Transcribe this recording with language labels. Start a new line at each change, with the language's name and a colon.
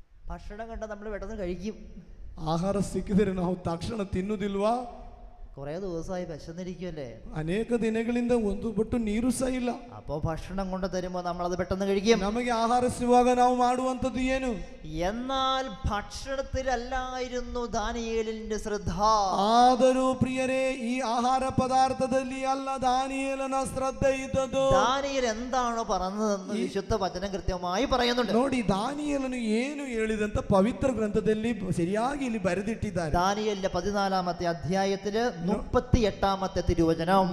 Malayalam: ഭക്ഷണം കണ്ട നമ്മൾ പെട്ടെന്ന് കഴിക്കും.
Kannada: ಆಹಾರ ಸಿಕ್ಕಿದರೆ ನಾವು ತಕ್ಷಣ ತಿನ್ನುವುದಿಲ್ವಾ?
Malayalam: കുറേ ദിവസമായി വിശന്നിരിക്കുമല്ലേ?
Kannada: ಅನೇಕ ದಿನಗಳಿಂದ ಒಂದು ಬೊಟ್ಟು ನೀರು ಸಹ ಇಲ್ಲ.
Malayalam: അപ്പോൾ ഭക്ഷണം കൊണ്ട് തരുമ്പോൾ നമ്മൾ അത് പെട്ടെന്ന് കഴിക്കും.
Kannada: ನಮಗೆ ಆಹಾರ ಸಿಗುವಾಗ ನಾವು ಮಾಡುವಂತದ್ದು ಏನು?
Malayalam: എന്നാൽ ഭക്ഷണത്തിലല്ലായിരുന്നു ദാനിയേലിന്റെ ശ്രദ്ധ.
Kannada: ಆದರೂ ಪ್ರಿಯರೇ, ಈ ಆಹಾರ ಪದಾರ್ಥದಲ್ಲಿ ಅಲ್ಲ ದಾನಿಯೇಲನ ಶ್ರದ್ಧೆ ಇದ್ದದ್ದು.
Malayalam: ദാനിയേൽ എന്താണ് പറഞ്ഞതെന്ന് വിശുദ്ധ വചനം കൃത്യമായി പറയുന്നുണ്ട്.
Kannada: ನೋಡಿ, ದಾನಿಯೇಲನು ಏನು ಹೇಳಿದಂತ ಪವಿತ್ರ ಗ್ರಂಥದಲ್ಲಿ ಸರಿಯಾಗಿ ಇಲ್ಲಿ ಬರೆದಿಟ್ಟಿದ್ದಾರೆ.
Malayalam: ദാനിയേലിന്റെ 14-ാമത്തെ അധ്യായത്തില് 38-ാമത്തെ തിരുവചനം.